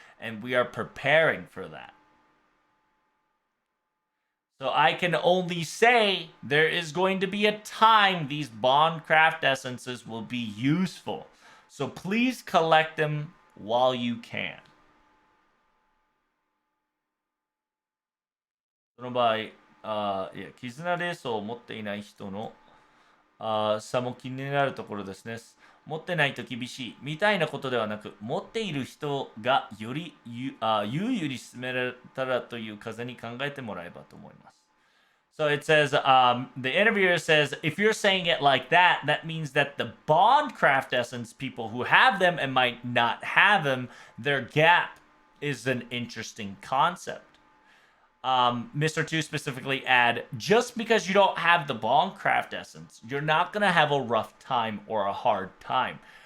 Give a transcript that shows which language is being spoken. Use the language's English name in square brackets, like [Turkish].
[English] And we are preparing for that. So I can only say there is going to be a time these Bondcraft Essences will be useful. So please collect them while you can. [Japanese] その場合、いや、絆レースを持っていない人の差も気になるところですね。持ってないと厳しいみたいなことではなく、持っている人がより優々に進められたらという風に考えてもらえばと思います。 [English] So it says, the interviewer says, if you're saying it like that, that means that the bond craft essence people who have them and might not have them, their gap is an interesting concept. Mr. 2 specifically add, just because you don't have the Bondcraft essence, you're not going to have a rough time or a hard time.